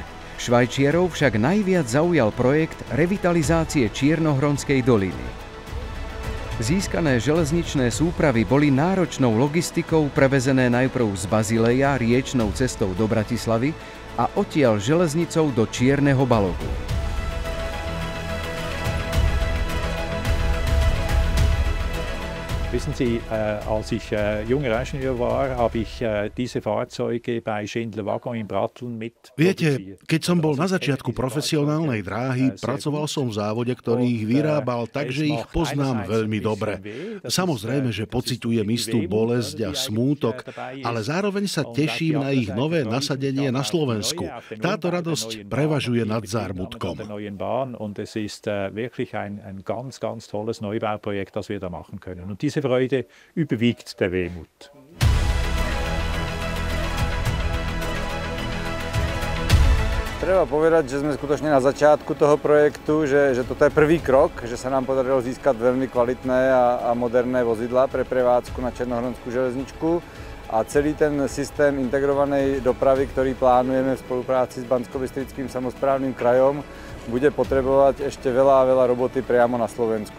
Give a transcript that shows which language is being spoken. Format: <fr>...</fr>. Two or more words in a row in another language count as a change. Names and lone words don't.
<sk>Švajčiarov však najviac zaujal projekt revitalizácie Čiernohronskej doliny. Získané železničné súpravy boli náročnou logistikou prevezené najprv z Bazileja riečnou cestou do Bratislavy a odtiaľ železnicou do Čierneho Balogu.</sk> <de>Wissen Sie, als ich junger Ingenieur war, habe ich diese Fahrzeuge bei Schindler Waggon in Bratteln mit.</de> <sk>Viete, keď som bol na začiatku profesionálnej dráhy, pracoval som v závode, ktorý ich vyrábal, takže ich poznám veľmi dobre. Samozrejme, že pociťujem istú bolesť a smútok, ale zároveň sa teším na ich nové nasadenie na Slovensku. Táto radosť prevažuje nad zármutkom.</sk> <de>Und es ist wirklich ein ganz, ganz tolles Neubauprojekt, das wir da machen können. Und diese Freude überwiegt der Wehmut.</de> <sk>Treba povedať, že sme skutočne na začiatku toho projektu, že toto je prvý krok, že sa nám podarilo získať veľmi kvalitné a moderné vozidlá pre prevádzku na Černohronskú železničku a celý ten systém integrovanej dopravy, ktorý plánujeme v spolupráci s Banskobystrickým samosprávnym krajom, bude potrebovať ešte veľa roboty priamo na Slovensku.</sk>